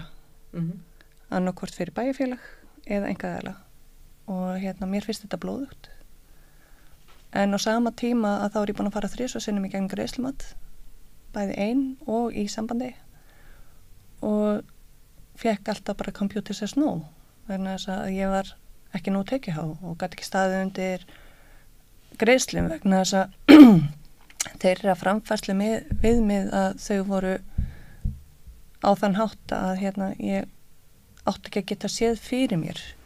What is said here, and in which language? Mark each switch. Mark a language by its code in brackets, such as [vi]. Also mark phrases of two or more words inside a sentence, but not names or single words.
[is] Annarkvort fyrir bæjarfélag eða einkaaðila og mér finnst þetta blóðugt. En á sama tíma að þá ég búin að fara 3 sinnum í gegn greiðslumat, bæði ein og í sambandi og fekk alltaf bara [en] computer says no [is] vegna þess að ég var ekki nóg tekjuhá og gat ekki staðið undir greiðslum vegna þess að þeirra framfærslu viðmið að þau voru á þann hátt að ég átti ekki að geta séð fyrir mér